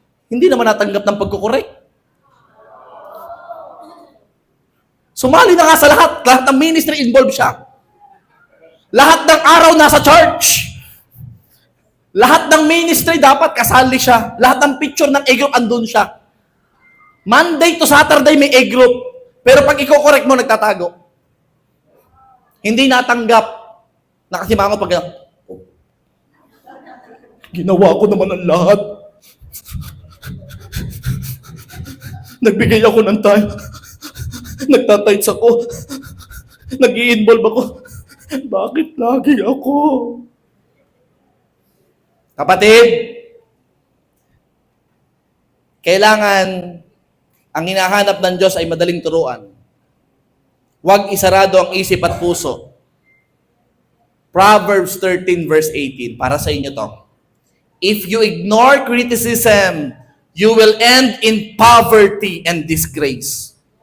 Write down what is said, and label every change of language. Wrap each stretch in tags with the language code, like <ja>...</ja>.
<tl>Hindi naman natanggap ng pagkukorek. Sumali na nga sa lahat ng ministry involved siya. Lahat ng araw nasa church. Lahat ng ministry dapat kasali siya. Lahat ng picture ng A-group andun siya. Monday to Saturday may A-group. Pero pag i-correct mo, nagtatago. Hindi natanggap. Nakasimangot pag ginawa ko naman ang lahat. Nagbigay ako ng time. Nagtatights ako. Nag-i-involve ako. Bakit lagi ako? Kapatid, kailangan ang hinahanap ng Diyos ay madaling turuan. Huwag isarado ang isip at puso. Proverbs 13 verse 18. Para sa inyo to.</tl> <en>If you ignore criticism, you will end in poverty and disgrace.</en>